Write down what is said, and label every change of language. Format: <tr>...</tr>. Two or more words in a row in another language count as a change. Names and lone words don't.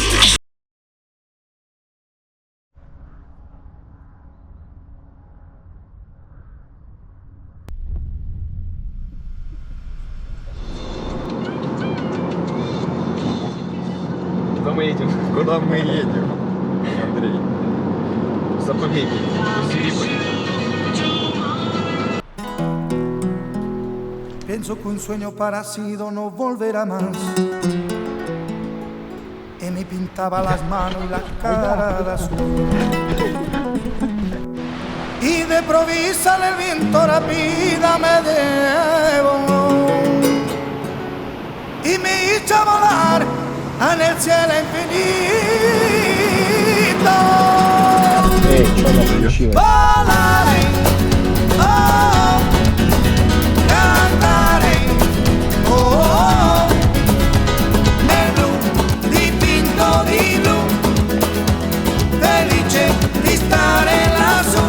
<ru>Куда мы едем? Куда мы едем, Андрей? В заповедник.</ru> <es>Pienso que un sueño parecido no volverá más. Y me pintaba las manos y la cara de azul. Y de provisa el viento rápida me devoró. Y me hizo volar en el cielo infinito. Volaré, oh, cantaré,</es> <it>oh, nel blu dipinto di blu, felice di stare lassù.</it>